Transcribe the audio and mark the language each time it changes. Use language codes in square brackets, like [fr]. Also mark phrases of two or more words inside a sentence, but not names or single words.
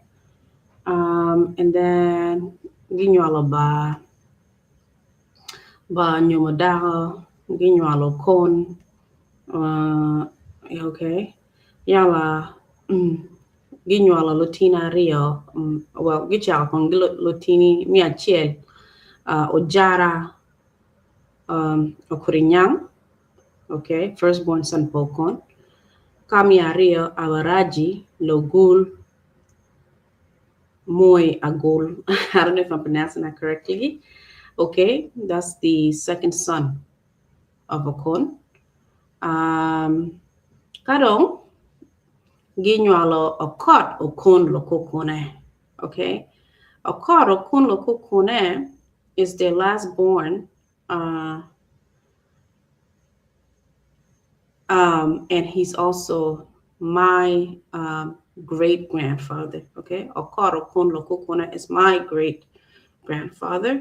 [en] And then Ginyalo ba Nyomodaho, Ginyalo Okon, okay, Yala Ginyalo Lutina Rio, well, Gichal con Lutini Miachiel, Ojara, Okurinyang, okay, firstborn son Pokon, Kamia Rio, Awaraji, Logul, Moy Agul, I don't know if I'm pronouncing that correctly. Okay, that's the second son of Okon. Kadong, Ginyalo Okot Okon Lokokone. Okay, Okot Okon Lokokone is their last born. And he's also my great grandfather. Okay, Okon Lacuc is my great grandfather.